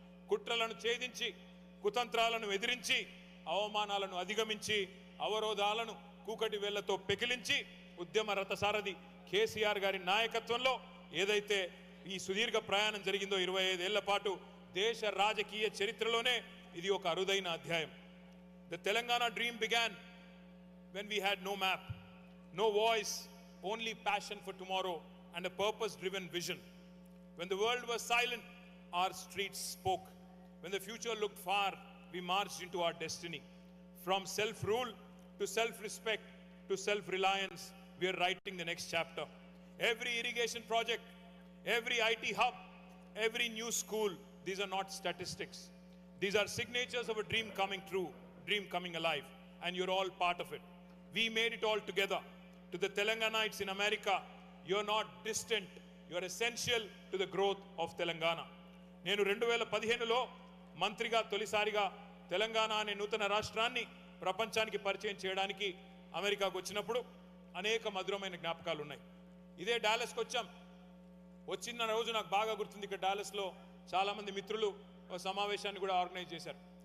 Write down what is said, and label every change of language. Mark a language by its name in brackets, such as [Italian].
[Telugu] కుట్రలను ఛేదించి, కుతంత్రాలను ఎదిరించి, అవమానాలను అధిగమించి, అవరోధాలను కూకటి వేళ్లతో పెకిలించి ఉద్యమ రథసారథి కేసీఆర్ గారి నాయకత్వంలో ఏదైతే ఈ సుదీర్ఘ ప్రయాణం జరిగిందో 25 ఏళ్ల పాటు దేశ రాజకీయ చరిత్రలోనే ఇది ఒక అరుదైన అధ్యాయం. [English] The Telangana dream began when we had no map, no voice, only passion for tomorrow and a purpose-driven vision. When the world was silent, our streets spoke. When the future looked far, we marched into our destiny. From self-rule to self-respect to self-reliance, we are writing the next chapter. Every irrigation project, every IT hub, every new school, these are not statistics. These are signatures of a dream coming true, dream coming alive, and you're all part of it. We made it all together. To the Telangana'ites in America, you are not distant, you are essential to the growth of Telangana. [Telugu] నేను 2015లో మంత్రిగా తొలిసారిగా తెలంగాణ అనే నూతన రాష్ట్రాన్ని ప్రపంచానికి పరిచయం చేయడానికి అమెరికాకు వచ్చినప్పుడు అనేక మధురమైన జ్ఞాపకాలు ఉన్నాయి. ఇదే డాలస్కి వచ్చాం. వచ్చిన రోజు నాకు బాగా గుర్తుంది. ఇక్కడ డాలస్లో చాలామంది మిత్రులు ఒక సమావేశాన్ని కూడా ఆర్గనైజ్ చేశారు.